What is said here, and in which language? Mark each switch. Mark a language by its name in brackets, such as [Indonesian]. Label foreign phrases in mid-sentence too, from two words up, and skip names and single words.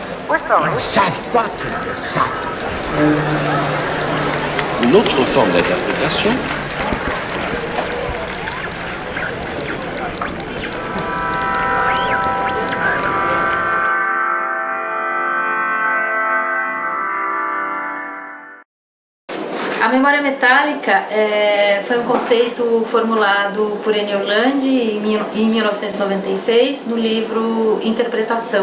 [French] Ils savent pas qu'ils le savent. Une autre forme d'interprétation. [Portuguese] A memória metálica foi um conceito formulado por Enio Landi em 1996 no livro Interpretação.